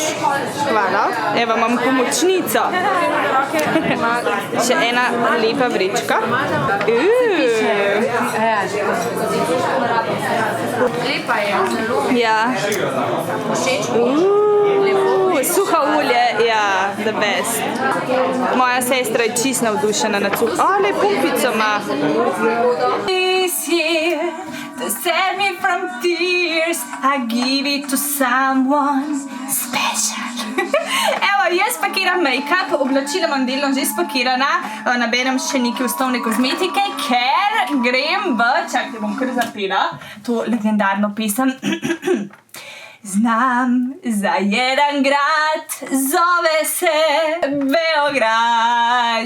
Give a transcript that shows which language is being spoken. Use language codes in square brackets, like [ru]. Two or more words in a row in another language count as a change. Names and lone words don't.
[sl] Hvala. Evo, imam pomočnico. Še ena lepa vrečka. Lepa je, zelo. Ja. Suha olje, ja, [en] the best. [sl] Moja sestra je čisto navdušena nad suho. Le pumpico ima. [en] To save me from tears, I give it to someone special. [sl] Evo, jaz pakiram make-up, oblačila imam delno že spakirana, naberem še nekaj osnovne kozmetike, ker grem v, čakaj, bom kar zapela, to legendarno pesem. [sr] Znam za jedan grad, zove se Beograd.